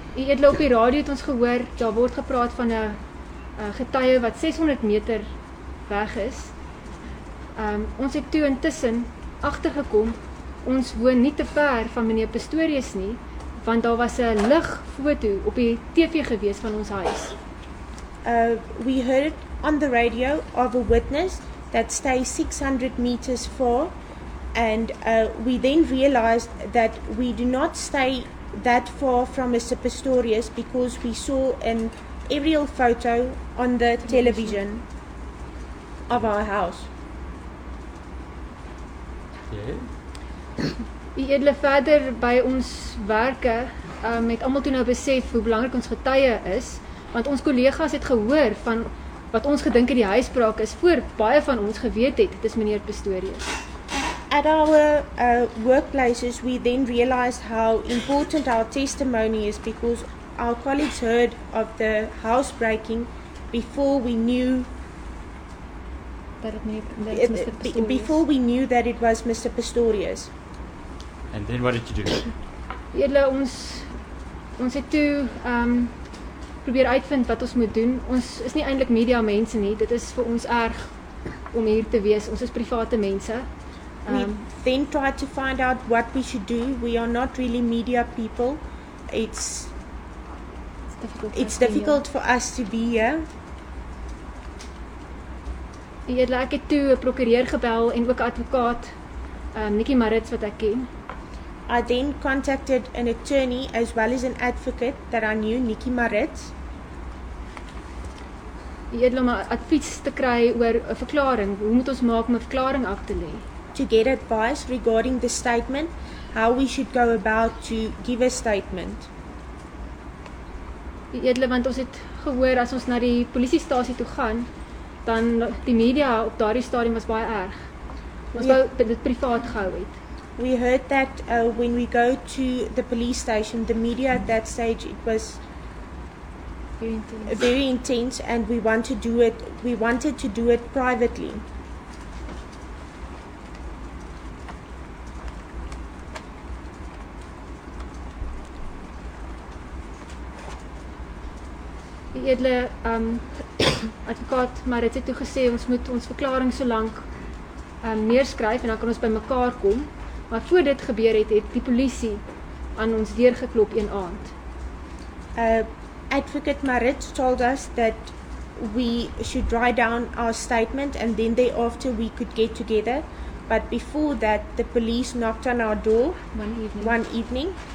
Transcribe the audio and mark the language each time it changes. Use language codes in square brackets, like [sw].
[af] die edele op die radio het ons gehoor, daar word gepraat van 'n getuie wat 600 meter weg is. Ons het toe intussen agtergekom, ons woon nie te ver van meneer Pistorius nie, want daar was 'n ligfoto op die TV gewees van ons huis. [en] We heard on the radio of a witness that stays 600 meters far, and we then realized that we do not stay that far from Mr. Pistorius because we saw an aerial photo on the television of our house. Yeah. [af] Die edele verder by ons werke het almal toe nou besef hoe belangrik ons getuie is, want ons kollegas het gehoor van wat ons gedink het die huisbraak is, voor baie van ons geweet het, dit is meneer Pistorius. [en] At our workplaces, we then realized how important our testimony is because our colleagues heard of the housebreaking before we knew [af] Dat het Mr. Pistorius. [en] before we knew that it was Mr. Pistorius. And then what did you do? [af] Edele, ons het toe probeer uitvind wat ons moet doen. Ons is nie eintlik media mense nie, dit is vir ons erg om hier te wees. Ons is private mense. [en] We then tried to find out what we should do. We are not really media people. It's difficult for us to be here. [af] Edele, ek het toe 'n prokureur gebel en ook 'n advokaat, Nikki Marits wat ek ken. [en] I then contacted an attorney as well as an advocate that I knew, Nikki Marits. [af] Edele, om advies te kry oor 'n verklaring. Hoe moet ons maak om 'n verklaring af te lê? [en] To get advice regarding the statement, how we should go about to give a statement. [af] Edele, want ons het gehoor as ons na die polisiestasie toe gaan, dan die media op daardie stadium was baie erg. Ons wou dit privaat gehou het. [en] We heard that when we go to the police station, the media at that stage, it was very intense, and we wanted to do it privately. [af] Die edele advokaat Marits het toe gesê ons moet ons verklaring so lank neerskryf en dan kan ons by mekaar kom. Maar voor dit gebeur het die polisie aan ons deur geklop een aand. [en] Advocate Marits told us that we should write down our statement and then thereafter we could get together. But before that, the police knocked on our door one evening.